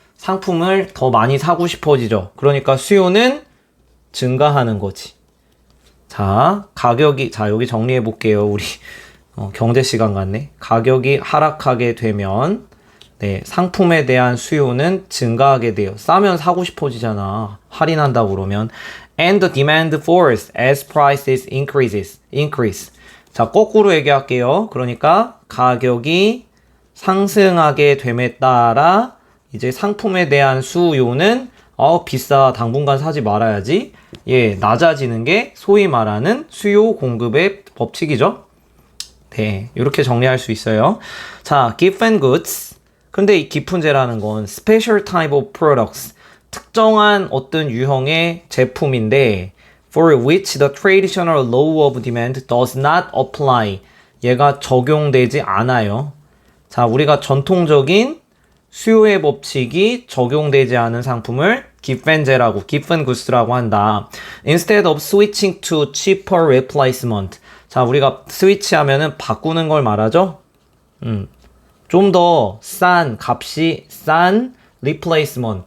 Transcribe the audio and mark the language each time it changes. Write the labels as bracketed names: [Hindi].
[Korean] 상품을 더 많이 사고 싶어지죠. 그러니까 수요는 증가하는 거지. 자, 가격이 자 여기 정리해 볼게요. 우리 경제 시간 같네. 가격이 하락하게 되면 네, 상품에 대한 수요는 증가하게 돼요. 싸면 사고 싶어지잖아. 할인한다고 그러면. [English] And the demand falls as prices increase. [Korean] 자, 거꾸로 얘기할게요. 그러니까 가격이 상승하게 됨에 따라 이제 상품에 대한 수요는 비싸. 당분간 사지 말아야지. 예, 낮아지는 게 소위 말하는 수요 공급의 법칙이죠. 네, 이렇게 정리할 수 있어요. 자, given goods. 근데 이 기푼제라는 건 [English] special type of products. [Korean] 특정한 어떤 유형의 제품인데 [English] for which the traditional law of demand does not apply. [Korean] 얘가 적용되지 않아요. 자, 우리가 전통적인 수요의 법칙이 적용되지 않은 상품을 given제라고, given goods라고 한다. [English] Instead of switching to cheaper replacement. [Korean] 자, 우리가 스위치하면은 바꾸는 걸 말하죠. 좀 더 싼, 값이 싼 replacement.